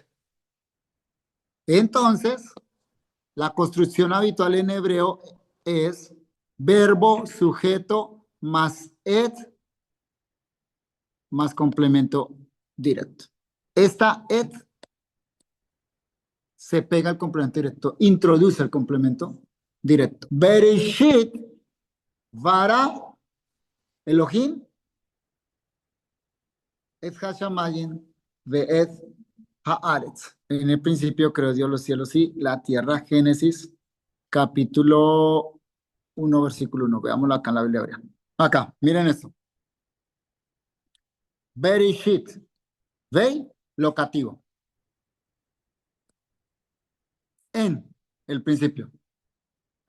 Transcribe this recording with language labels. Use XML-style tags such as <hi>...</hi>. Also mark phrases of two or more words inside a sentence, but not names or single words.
<es>Entonces, la construcción habitual en hebreo es verbo, sujeto, más et, más complemento directo. Esta et se pega al complemento directo, introduce el complemento directo.</es> <he>בראשית ברא אלוהים את השמים ואת הארץ.</he> <es>En el principio creó Dios los cielos y la tierra. Génesis, capítulo 1, versículo 1. Veámoslo acá en la Biblia hebrea. Acá, miren esto. Bereshit. Vei, locativo. En, el principio.</es>